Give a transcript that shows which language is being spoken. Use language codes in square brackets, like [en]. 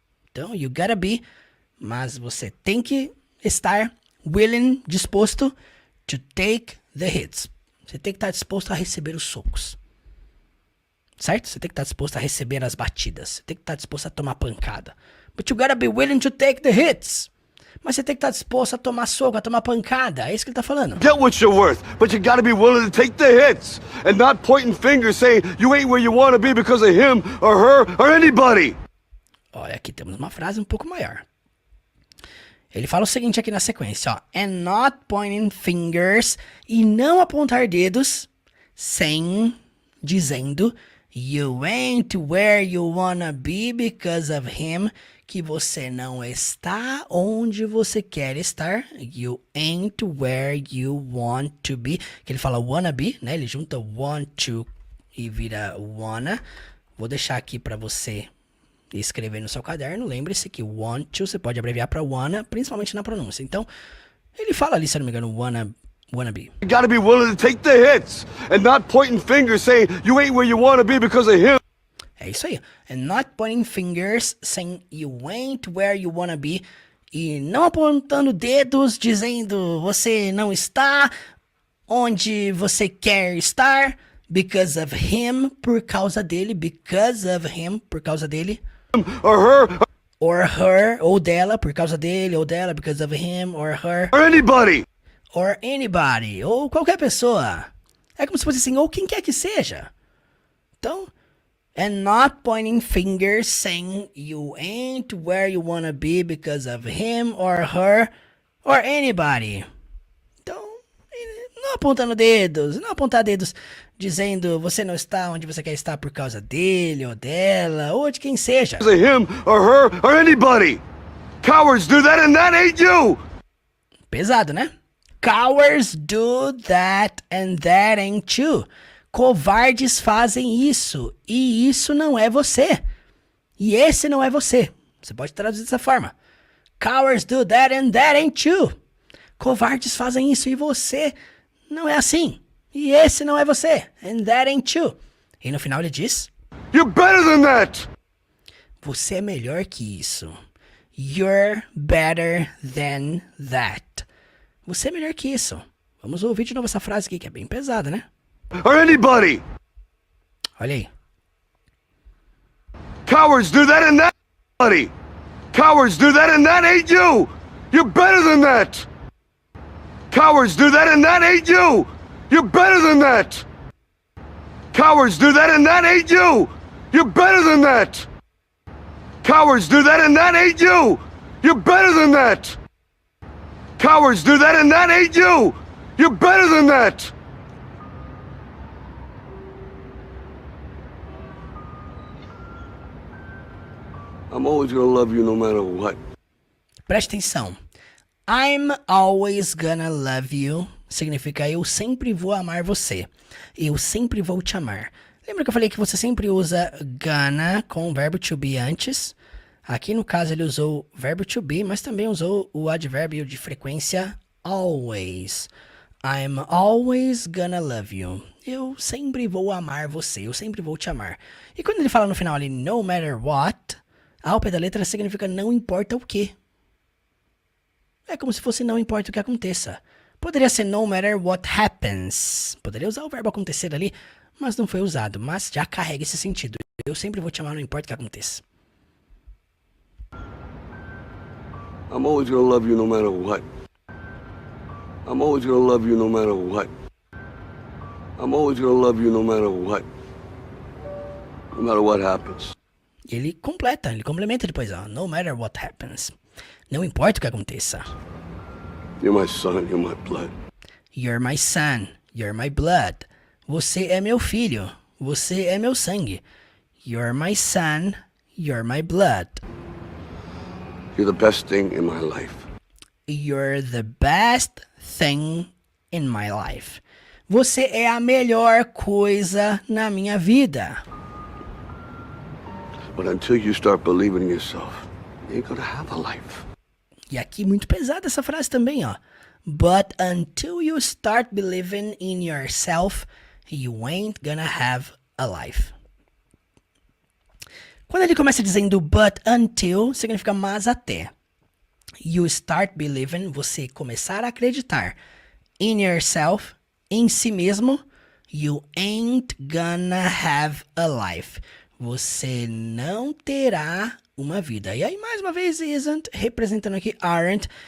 [pt] Então, [en] you gotta be, [pt] mas você tem que estar [en] willing, [pt] disposto [en] to take the hits. [pt] Você tem que estar disposto a receber os socos. Certo? Você tem que estar disposto a receber as batidas. Você tem que estar disposto a tomar pancada. [en] But you gotta be willing to take the hits. [pt] Mas você tem que estar disposto a tomar soco, a tomar pancada. É isso que ele tá falando. [en] Get what you're worth, but you gotta be willing to take the hits. And not pointing fingers saying you ain't where you wanna be because of him or her or anybody. [pt] Olha, aqui temos uma frase um pouco maior. Ele fala o seguinte aqui na sequência, ó. [en] And not pointing fingers. [pt] E não apontar dedos sem dizendo [en] you ain't where you wanna be because of him. [pt] Que você não está onde você quer estar. [en] You ain't where you want to be. [pt] Que ele fala [en] wanna be, [pt] né? Ele junta [en] want to [pt] e vira wanna. Vou deixar aqui para você escrever no seu caderno. Lembre-se que want to você pode abreviar para wanna, principalmente na pronúncia. Então, ele fala ali, se não me engano, [en] wanna be. You gotta be willing to take the hits and not pointing fingers saying you ain't where you wanna be because of him. [pt] É isso aí. [en] And not pointing fingers saying you ain't where you wanna be. [pt] E não apontando dedos dizendo você não está onde você quer estar. [en] Because of him, [pt] por causa dele. Because of him, por causa dele. [en] Or her. Or her, [pt] ou dela, por causa dele, ou dela, [en] because of him, or her. Or anybody. Or anybody, [pt] ou qualquer pessoa. É como se fosse assim, ou quem quer que seja. Então, [en] and not pointing fingers saying you ain't where you wanna be because of him or her or anybody. [pt] Então, não apontando dedos, não apontar dedos dizendo você não está onde você quer estar por causa dele ou dela ou de quem seja. [en] Because of him or her or anybody. Cowards do that and that ain't you. [pt] Pesado, né? [en] Cowards do that and that ain't you. [pt] Covardes fazem isso e isso não é você. E esse não é você. Você pode traduzir dessa forma. [en] Cowards do that and that ain't you. [pt] Covardes fazem isso e você não é assim. E esse não é você. [en] And that ain't you. [pt] E no final ele diz: [en] You're better than that. [pt] Você é melhor que isso. [en] You're better than that. [pt] Você é melhor que isso. Vamos ouvir de novo essa frase aqui que é bem pesada, né? [en] Or anybody. [pt] Olha aí. [en] Cowards do that and that. Buddy. Cowards do that and that ain't you. You're better than that. Cowards do that and that ain't you. You're better than that. Cowards do that and that ain't you. You're better than that. Cowards do that and that ain't you. You're better than that. Cowards do that and that ain't you. You're better than that. I'm always gonna love you no matter what. [pt] Preste atenção. [en] I'm always gonna love you [pt] significa eu sempre vou amar você. Eu sempre vou te amar. Lembra que eu falei que você sempre usa gonna com o verbo to be antes? Aqui no caso ele usou o verbo to be, mas também usou o advérbio de frequência always. [en] I'm always gonna love you. [pt] Eu sempre vou amar você. Eu sempre vou te amar. E quando ele fala no final ali, [en] no matter what, [pt] ao pé da letra significa não importa o que. É como se fosse não importa o que aconteça. Poderia ser [en] no matter what happens. [pt] Poderia usar o verbo acontecer ali, mas não foi usado. Mas já carrega esse sentido. Eu sempre vou te amar, não importa o que aconteça. [en] I'm always gonna love you no matter what. I'm always gonna love you no matter what. I'm always gonna love you no matter what. No matter what happens. [pt] Ele complementa depois, ó. [en] No matter what happens. [pt] Não importa o que aconteça. [en] You're my son, you're my blood. You're my son, you're my blood. [pt] Você é meu filho, você é meu sangue. [en] You're my son, you're my blood. You're the best thing in my life. You're the best thing in my life. [pt] Você é a melhor coisa na minha vida. [en] But until you start believing in yourself, you ain't gonna have a life. [pt] E aqui muito pesada essa frase também, ó. [en] But until you start believing in yourself, you ain't gonna have a life. [pt] Quando ele começa dizendo but until, significa mas até. [en] You start believing, [pt] você começar a acreditar. [en] In yourself, [pt] em si mesmo, [en] you ain't gonna have a life. [pt] Você não terá uma vida. E aí, mais uma vez, isn't, representando aqui aren't.